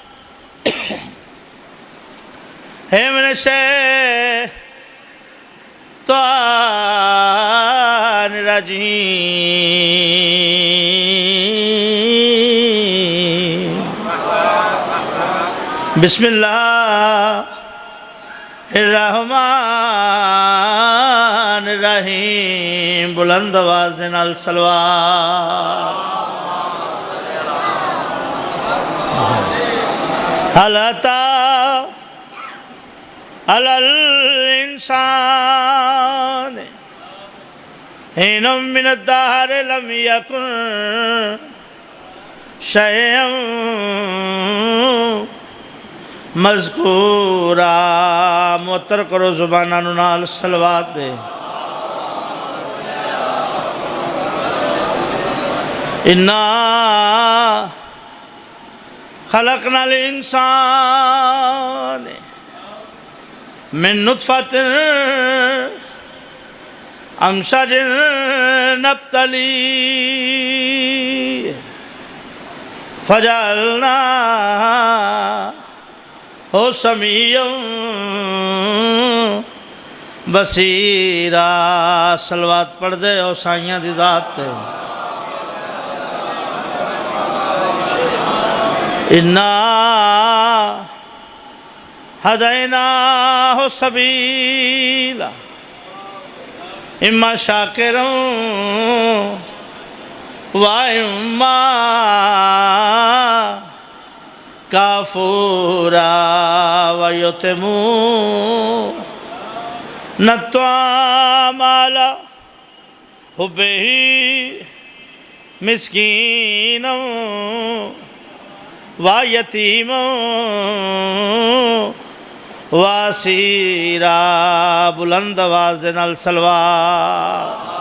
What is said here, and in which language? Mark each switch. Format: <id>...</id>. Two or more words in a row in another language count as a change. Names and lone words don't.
<ar>ہے من الشیطان الرجیم بسم اللہ الرحمن الرحیم</ar> <pa>بلند آواز دے نال صلوات</pa> <ar>هل أتى على الإنسان حين من الدهر لم يكن شيئا مذکورا</ar> <pa>معطر کرو زبانہ نال صلوات دے</pa> <ar>اِنَّا خلقنا الانسان من نطفة امشج نبتلی فجعلناه سمیعا بصیرا</ar> <pa>صلوات پڑھ دے او سائیاں دی ذات تے</pa> <ar>اِنَّا هَدَيْنَاهُ السَّبِيلَ إِمَّا شَاكِرًا وَإِمَّا كَفُورًا وَيُتِمُّونَ الطَّعَامَ عَلَى حُبِّهِ مِسْكِينًا وَيَتِيمًا وَاسِيرًا</ar> <pa>بلند آواز دے نال صلوات</pa>